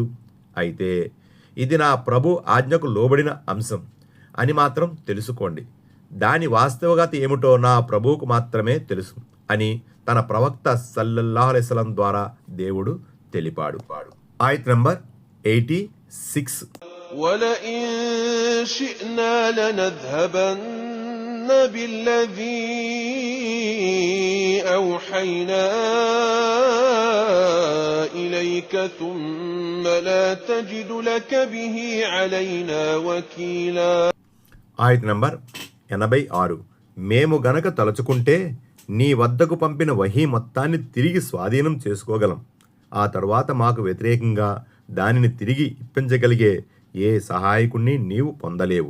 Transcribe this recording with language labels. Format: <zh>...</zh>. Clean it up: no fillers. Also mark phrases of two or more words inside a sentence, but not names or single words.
<te>అయితే ఇది నా ప్రభు ఆజ్ఞకు లోబడిన అంశం అని మాత్రం తెలుసుకోండి. దాని వాస్తవికత ఏమిటో నా ప్రభువుకు మాత్రమే తెలుసు అని తన ప్రవక్త</te> <ar>صلى الله عليه وسلم</ar> <te>ద్వారా దేవుడు తెలిపాడు. ఆయత్ నంబర్ 86.</te> <ar>وَلَئِن شِئْنَا لَنَذْهَبَنَّ بِالَّذِي أَوْحَيْنَا إِلَيْكَ ثُمَّ لَا تَجِدُ لَكَ بِهِ عَلَيْنَا وَكِيلًا.</ar> <te>ఆయత్ నంబర్ 86. మేము గనక తలుచుకుంటే నీ వద్దకు పంపిన వహీ మొత్తాన్ని తిరిగి స్వాధీనం చేసుకోగలం. ఆ తరువాత మాకు వ్యతిరేకంగా దానిని తిరిగి ఇప్పించగలిగే ఏ సహాయకుణ్ణి నీవు పొందలేవు.</te>